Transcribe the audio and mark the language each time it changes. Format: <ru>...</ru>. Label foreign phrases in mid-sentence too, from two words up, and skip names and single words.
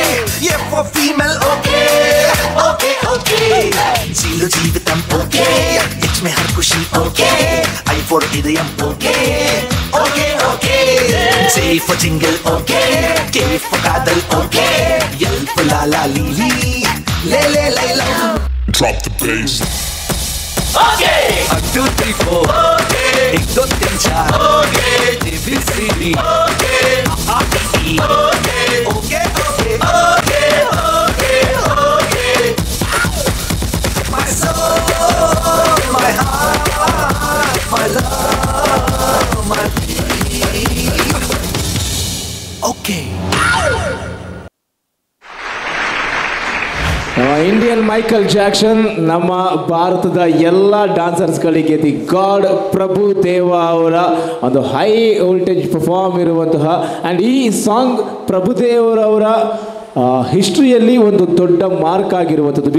<en>F for female, okay, okay, okay.</en> <te>Zilo jeevitam,</te> <en>okay.</en> <hi>H mein har khushi,</hi> <en>okay. I for idayam, okay, okay, okay. J for jingle, okay. K for kadal, okay. L for lala lili, le le le la. Drop the bass. Okay. 1, 2, 3, 4. Okay. 1, 2, 3, 4. Okay. A B C D. Okay. A B E. Okay. Okay. Okay. Okay. Okay. Okay. My soul, my heart, my love, my dream. Okay.</en> <kn>ಇಂಡಿಯನ್ ಮೈಕಲ್ ಜಾಕ್ಸನ್ ನಮ್ಮ ಭಾರತದ ಎಲ್ಲ ಡಾನ್ಸರ್ಸ್ಗಳಿಗೆ</kn> <en>the God</en> <kn>ಪ್ರಭು ದೇವ ಅವರ ಒಂದು</kn> <en>high voltage perform</en> <kn>ಇರುವಂತಹ ಆ್ಯಂಡ್ ಈ ಸಾಂಗ್ ಪ್ರಭುದೇವರವರ ಹಿಸ್ಟ್ರಿಯಲ್ಲಿ ಒಂದು ದೊಡ್ಡ ಮಾರ್ಕ್ ಆಗಿರುವಂಥದ್ದು.</kn>